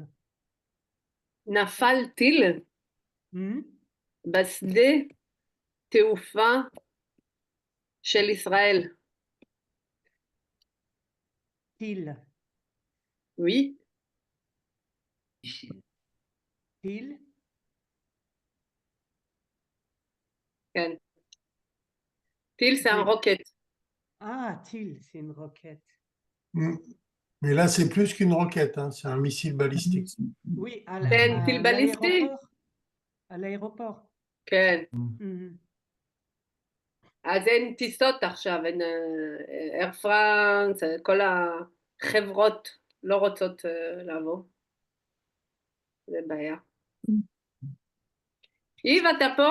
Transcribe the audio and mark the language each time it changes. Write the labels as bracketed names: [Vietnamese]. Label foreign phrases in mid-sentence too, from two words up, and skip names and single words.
[Hebrew] נפל טיל בשדה תעופה של ישראל. טיל. [French] Oui. [Hebrew] טיל, כן. טיל, [French] c'est un Oui. roquette. טיל, c'est une roquette. Hmm. Mais là, c'est plus qu'une roquette, hein, c'est un missile balistique. Oui, [Hebrew] כן, טיל בליסטי. [French] l'aéroport. À l'aéroport. [Hebrew] כן. Mhm. אז אין טיסות עכשיו, אין אייר פרנס, כל החברות לא רוצות לעבור. זה בעיה. איב, אתה פה?